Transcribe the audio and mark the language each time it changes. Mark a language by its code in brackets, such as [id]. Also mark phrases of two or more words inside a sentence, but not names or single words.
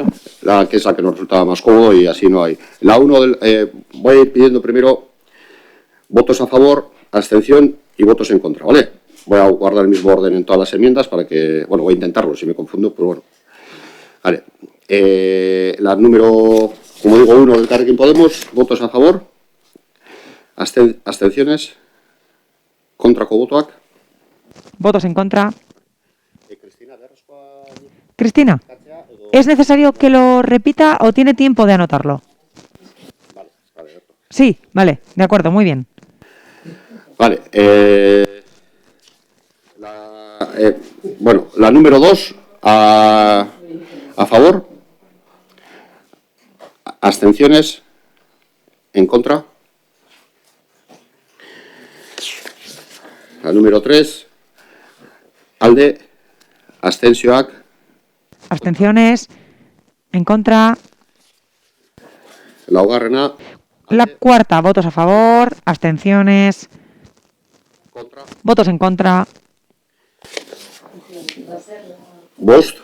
[es] La que es la que nos resultaba más cómodo y así no hay. La 1 voy a ir pidiendo primero votos a favor, abstención y votos en contra, ¿vale? Voy a guardar el mismo orden en todas las enmiendas para que, bueno, voy a intentarlo, si me confundo, pues bueno. Vale. La número, como digo, 1 del Elkarrekin Podemos, votos a favor, abstenciones, [eu] kontrako botoak. [es] Votos en contra. Cristina, ¿es necesario que lo repita o tiene tiempo de anotarlo? Sí, vale, de acuerdo, muy bien. Vale. La número 2 a favor, abstenciones, en contra. La número 3, [eu] alde, abstentzioak. [es] Abstenciones, en contra. [eu] Laugarrena. [es] La cuarta, votos a favor, abstenciones, Contra. votos en contra. [eu] Bost.